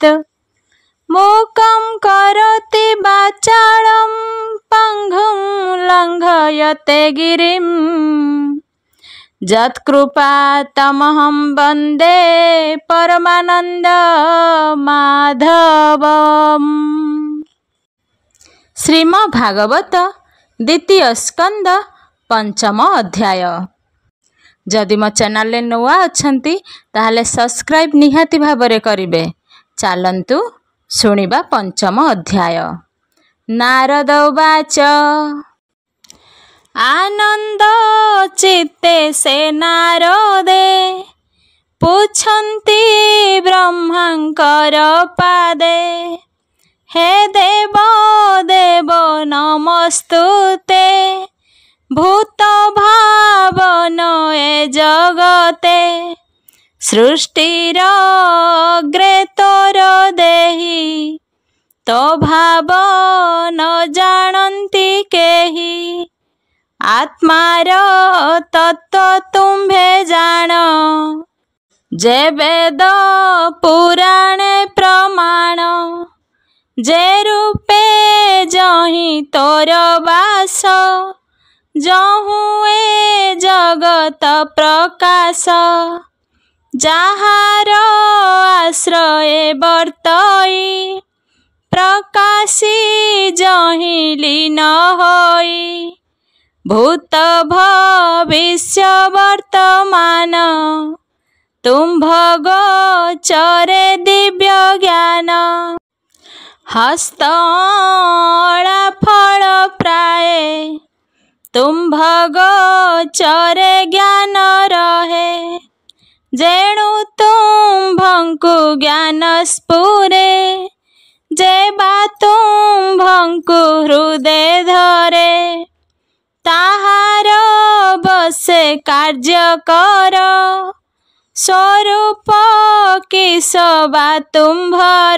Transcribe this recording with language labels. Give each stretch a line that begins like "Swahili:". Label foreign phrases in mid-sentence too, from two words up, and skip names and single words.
Sanskrit: मूकं करोति वाचालं पङ्गुं लङ्घयते गिरिं यत्कृपातमहं वन्दे परमानन्दमाधवम्।
Odia: ଶ୍ରୀମଦ୍ଭାଗବତ ଦ୍ୱିତୀୟ ସ୍କନ୍ଦ ପଞ୍ଚମ ଅଧ୍ୟାୟ। ଯଦି ମୋ ଚ୍ୟାନେଲ ରେ ନୂଆ ଅଛନ୍ତି ତାହାଲେ ସବସ୍କ୍ରାଇବ ନିହାତି ଭାବରେ କରିବେ। ଚାଲନ୍ତୁ ଶୁଣିବା ପଞ୍ଚମ ଅଧ୍ୟାୟ। ନାରଦ ଉବାଚ ଆନନ୍ଦ ଚିତ୍ତେ ସେ ନାରଦେ ପୁଛନ୍ତି ବ୍ରହ୍ମାଙ୍କର ପାଦେ। ହେ ଦେବ ଦେବ ନମସ୍ତୁତେ ଭୂତ ଭାବନ ଏ ଜଗତେ। ସୃଷ୍ଟିର ଅଗ୍ରେ ତୋର ଦେହି ତୋ ଭାବ ନ ଜାଣନ୍ତି କେହି। ଆତ୍ମାର ତତ୍ତ୍ୱ ତୁମ୍ଭେ ଜାଣ ଯେ ବେଦ ପୁରାଣେ ପ୍ରମାଣ। ଯେ ରୂପେ ଯହିଁ ତୋର ବାସ ଯହୁଁଏ ଜଗତ ପ୍ରକାଶ। ଯାହାର ଆଶ୍ରୟ ବର୍ତ୍ତଇ ପ୍ରକାଶି ଯହିଁ ଲୀନ ହୋଇ। ଭୂତ ଭବିଷ୍ୟ ବର୍ତ୍ତମାନ ତୁମ୍ଭ ଗୋଚରେ ଦିବ୍ୟ ଜ୍ଞାନ। ହସ୍ତଲା ଫଳ ପ୍ରାୟ ତୁମ୍ଭ ଗୋଚରେ ଜ୍ଞାନ ରହେ। ଯେଣୁ ତୁମ୍ଭଙ୍କୁ ଜ୍ଞାନ ସ୍ଫୁରେ ଯେ ବା ତୁମ୍ଭଙ୍କୁ ହୃଦୟ ଧରେ। ତାହାର ବଶେ କାର୍ଯ୍ୟ କର ସ୍ୱରୂପ କିସ ବା ତୁମ୍ଭର।